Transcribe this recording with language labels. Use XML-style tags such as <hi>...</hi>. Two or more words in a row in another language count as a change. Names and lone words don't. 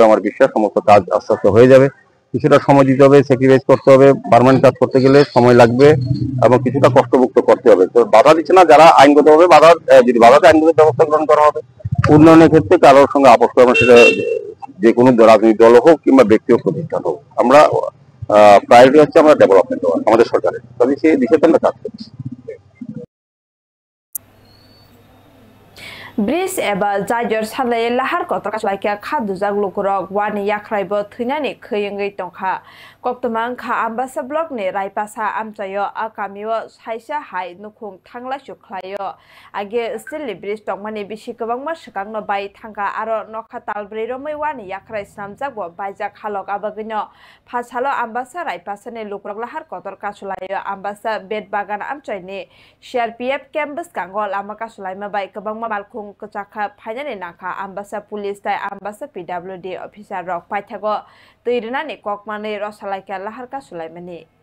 <bn>আমার বিশ্বাস সমস্ত কাজ আস্তে আস্তে হয়ে যাবে। কিছুটা সময় দিতে হবে, স্যাক্রিফাইস করতে হবে, পার্মানেন্ট কাজ করতে গেলে সময় লাগবে এবং কিছুটা কষ্টভুক্ত করতে হবে। তো বাধা দিচ্ছে না যারা আইনগতভাবে যদি বাধাতে আইনগত ব্যবস্থা গ্রহণ করা হবে। উন্নয়নের ক্ষেত্রে কারোর সঙ্গে আপোষ করা, সেটা যে কোনো রাজনৈতিক দল হোক কিংবা ব্যক্তি হোক, প্রতিষ্ঠান হোক, আমরা প্রায়োরিটি হচ্ছে আমরা ডেভেলপমেন্ট হওয়া আমাদের সরকারের, তবে সেই দিকে আমরা কাজ করছি।</bn> <trp>ब्रिज एबा जायजर सानलाय लाहार कतका लाइका खादुजाक लुकुरक वानि याख्राइबो थैनानि खैयंगै तंखा कक्तमां खा आम्बासा ब्लक नि रायपासा आमचायो आकामियो साइसा हाय नुखुं थांला सुख्लायो आगे स्टिलनि ब्रिज तंमानि बिसि गोबांमा सकांनो बाय थांगा आरो नखा तालब्रै रमै वानि याख्राइ सामजाकबो बायजाक हालक आबागैनो फासालो आम्बासा रायपासानि लुकुरक लाहार कतर कासुलायो आम्बासा बेट बागान आमचायनि सीआरपीएफ कैम्पस गांगो लामा कासुलायमा बाय गोबांमा मालखुं कचाखा फाइनानि नाखा आम्बासा पुलिस ताय आम्बासा पीडब्ल्यूडी अफिसार रक पाइथागो तैरनानि ककमानि रसालायका लाहारका सुलायमानि</trp>